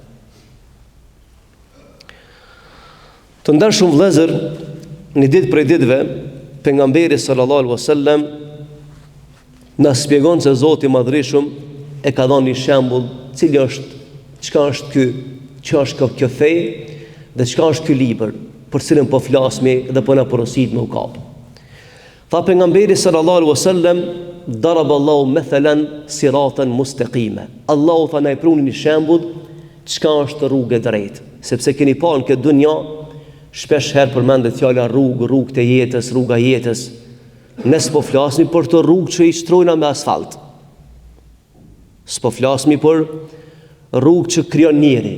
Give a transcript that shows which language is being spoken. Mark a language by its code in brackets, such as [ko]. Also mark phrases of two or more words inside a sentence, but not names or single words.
[sq] Të ndershëm vëllezër, një ditë prej ditëve, pejgamberi [ar] صلى الله عليه وسلم [sq] na shpjegon se Zoti i Madhreshëm e ka dhënë një shembull, çka është ky, çka është kjo fe dhe çka është ky libër, për cilën po flasmi dhe po na porosit me u kap. Tha pejgamberi [ar] صلى الله عليه وسلم ضرب الله مثلا صراطا مستقيما. [sq] Allahu tha na i pruni një shembull çka është rrugë e drejtë, sepse keni parë në këtë dunjë shpesh herë përmendet fjala rrugë të jetës, rruga e jetës. Ne s'po flasmi për të rrugë që i shtrojna me asfalt. S'po flasmi për rrugë që krijon njeri.